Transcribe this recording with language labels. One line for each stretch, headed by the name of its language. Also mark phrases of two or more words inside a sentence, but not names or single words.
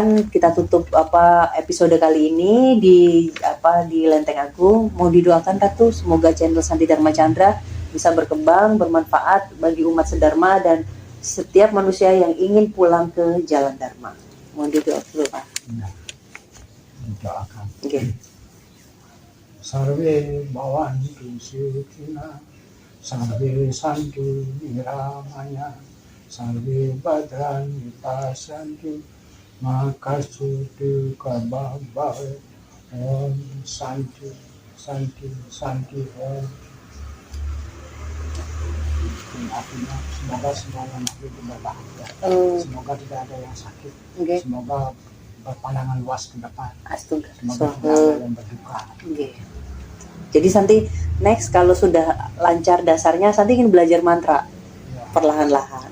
Indonesian: Kita tutup episode kali ini di Lenteng Agung. Mohon didoakan Ratu, semoga channel Santi Dharma Chandra bisa berkembang, bermanfaat bagi umat sedharma dan setiap manusia yang ingin pulang ke jalan Dharma. Mohon didoakan dulu, Pak. Didoakan.
Sanskrit: Sarve bhavantu sukhina Sarve santu iramaya, sarve badrani pasantu, maka sutu kababai, om santu, santu, santu, om.
Indonesian: Artinya semoga semuanya makhluk berbahagia. Semoga tidak ada yang sakit. Semoga berpandangan luas ke depan. Astaga. Semoga tidak ada yang berduka. Jadi Santi next kalau sudah lancar dasarnya, Santi ingin belajar mantra perlahan-lahan.